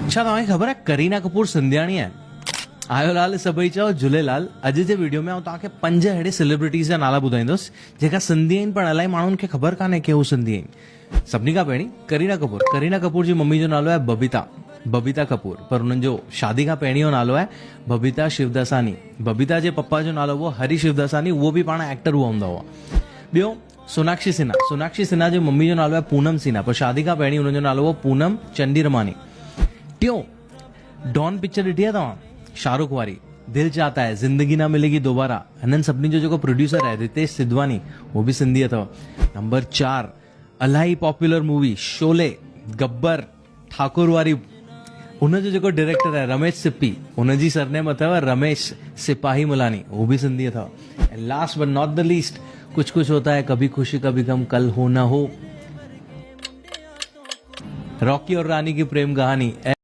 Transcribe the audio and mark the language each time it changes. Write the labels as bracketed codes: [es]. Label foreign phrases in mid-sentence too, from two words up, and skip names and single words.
[sd] छा तव्हांखे ख़बर आहे करीना कपूर सिंधियाणी आहे? आयो लाल सभई चओ झूलेलाल। अॼु जे वीडियो में तव्हांखे 5 अहिड़े सेलिब्रिटीज़ जा नाला ॿुधाईंदुसि जेका सिंधी आहिनि, पर इलाही माण्हुनि खे ख़बर कान्हे कि हू सिंधी आहिनि। सभिनी खां पहिरीं करीना कपूर जी मम्मी जो नालो आहे बबीता कपूर, पर उन्हनि जो शादी खां पहिरीं जो नालो आहे बबीता शिवदसानी। बबीता जे पप्पा जो नालो हुओ हरी शिवदसानी, उहो बि पाण एक्टर हूंदा हुआ। ॿियो सोनाक्षी सिन्हा जी मम्मी जो नालो आहे पूनम सिन्हा, पर शादी खां पहिरीं हुननि जो नालो हुओ पूनम चंडीरमानी। टियों डॉन पिक्चर ॾिठी आहे तव्हां, शाहरुख वारी, दिल चाहता है, जिंदगी ना मिलेगी दोबारा। हिननि सभिनी जो जेको प्रोड्यूसर आहे रितेश सिद्धवानी, उहो बि सिंधी अथव। नंबर 4 इलाही पॉपुलर मूवी शोले, गब्बर, ठाकुर वारी, उनजो जेको डायरेक्टर आहे रमेश सिप्पी, उनजी सरनेम अथव रमेश सिपाही मुलानी, उहो बि सिंधी अथव। [en] And last but not the least, [sd] कुछ कुछ होता है, कभी खुशी कभी गम, कल हो ना हो, रॉकी और रानी की प्रेम कहानी।